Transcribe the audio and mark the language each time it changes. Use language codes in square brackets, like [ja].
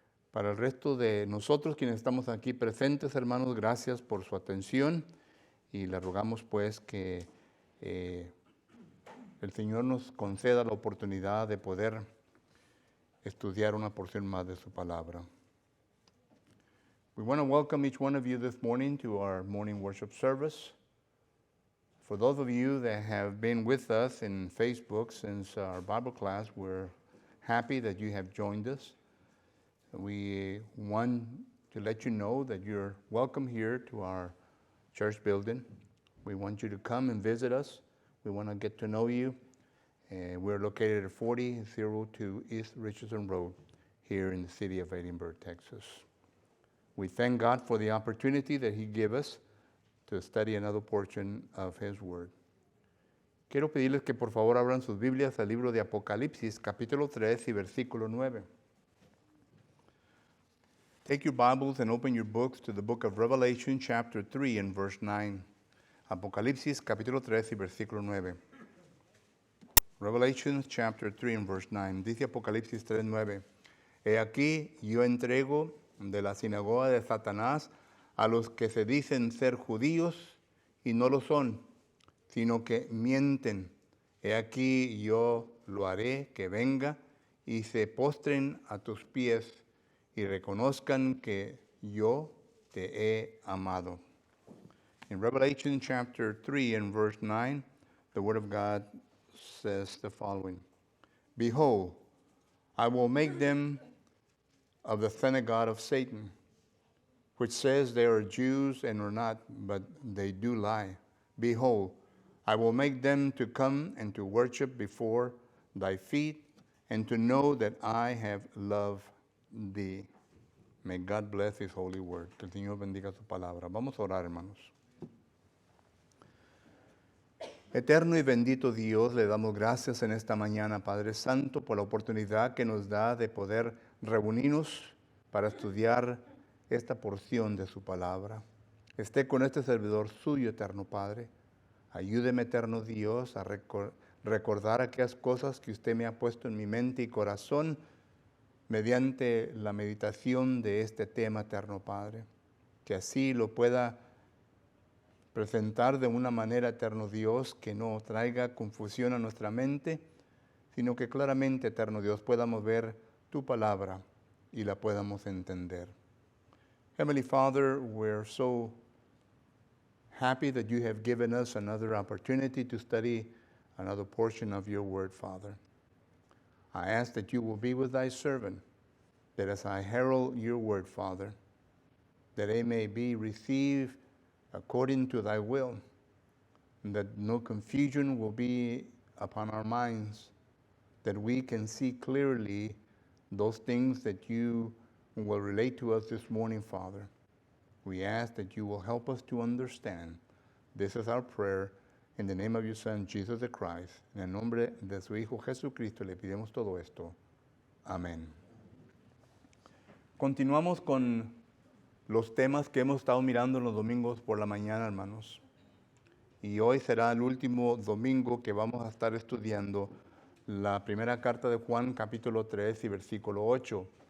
[es] Para el resto de nosotros quienes estamos aquí presentes, hermanos, gracias por su atención y le rogamos pues que el Señor nos conceda la oportunidad de poder estudiar una porción más de su palabra. [en] We want to welcome each one of you this morning to our morning worship service. For those of you that have been with us in Facebook since our Bible class, we're happy that you have joined us. We want to let you know that you're welcome here to our church building. We want you to come and visit us. We want to get to know you. We're located at 4002 East Richardson Road here in the city of Edinburgh, Texas. We thank God for the opportunity that He gave us to study another portion of His Word. [es] Quiero pedirles que por favor abran sus Biblias al libro de Apocalipsis, capítulo 3 y versículo 9. [en] Take your Bibles and open your books to the book of Revelation, chapter 3 and verse 9. [es] Apocalipsis, capítulo 3 y versículo 9. [en] Revelation, chapter 3 and verse 9. [es] Dice Apocalipsis 3, 9. He aquí, yo entrego de la sinagoga de Satanás a los que se dicen ser judíos y no lo son, sino que mienten. He aquí, yo lo haré que venga y se postren a tus pies y reconozcan que yo te he amado. [en] In Revelation chapter 3 and verse 9, the Word of God says the following. Behold, I will make them of the synagogue of Satan, which says they are Jews and are not, but they do lie. Behold, I will make them to come and to worship before thy feet, and to know that I have loved thee. May God bless His holy word. [es] Que el Señor bendiga su palabra. Vamos a orar, hermanos. Eterno y bendito Dios, le damos gracias en esta mañana, Padre Santo, por la oportunidad que nos da de poder reunirnos para estudiar esta porción de su palabra. Esté con este servidor suyo, eterno Padre. Ayúdeme, eterno Dios, a recordar aquellas cosas que usted me ha puesto en mi mente y corazón mediante la meditación de este tema, eterno Padre. Que así lo pueda presentar de una manera, eterno Dios, que no traiga confusión a nuestra mente, sino que claramente, eterno Dios, podamos ver tu palabra y la podamos entender. [en] Heavenly Father, we're so happy that you have given us another opportunity to study another portion of your word, Father. I ask that you will be with thy servant, that as I herald your word, Father, that it may be received according to thy will, and that no confusion will be upon our minds, that we can see clearly those things that you will relate to us this morning, Father. We ask that you will help us to understand. This is our prayer. [es] En el [en] name of your Son, Jesus the Christ. [es] En el nombre de su Hijo Jesucristo le pedimos todo esto. Amén. Continuamos con los temas que hemos estado mirando en los domingos por la mañana, hermanos. Y hoy será el último domingo que vamos a estar estudiando la primera carta de Juan, capítulo 3 y versículo 8.